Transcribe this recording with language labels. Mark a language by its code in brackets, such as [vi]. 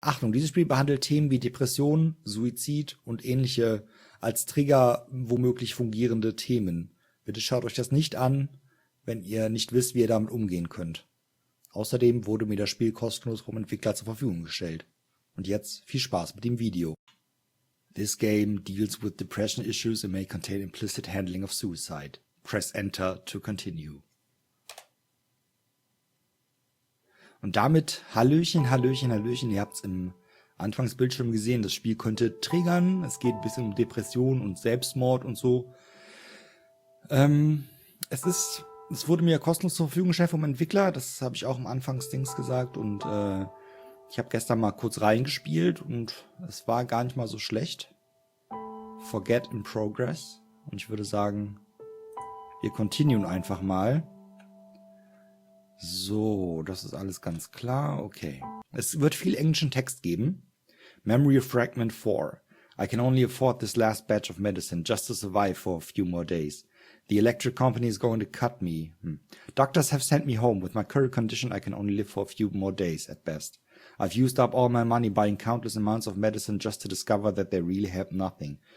[de] Achtung, dieses Spiel behandelt Themen wie Depression, Suizid und ähnliche als Trigger womöglich fungierende Themen. Bitte schaut euch das nicht an, wenn ihr nicht wisst, wie ihr damit umgehen könnt. Außerdem wurde mir das Spiel kostenlos vom Entwickler zur Verfügung gestellt. Und jetzt viel Spaß mit dem Video. [en] This game deals with depression issues and may contain implicit handling of suicide. Press Enter to continue. [de] Und damit Hallöchen, Hallöchen, Hallöchen. Ihr habt es im Anfangsbildschirm gesehen, das Spiel könnte triggern. Es geht ein bisschen um Depression und Selbstmord und so. Es wurde mir kostenlos zur Verfügung gestellt vom Entwickler. Das habe ich auch am Anfangsdings gesagt. Und ich habe gestern mal kurz reingespielt und es war gar nicht mal so schlecht. [en] Forget in progress. [de] Und ich würde sagen, wir continuen einfach mal. So, das ist alles ganz klar. Okay. Es wird viel englischen Text geben. [en] Memory Fragment 4. I can only afford this last batch of medicine just to survive for a few more days. The electric company is going to cut me. Doctors have sent me home. With my current condition, I can only live for a few more days at best. I've used up all my money buying countless amounts of medicine just to discover that they really help nothing.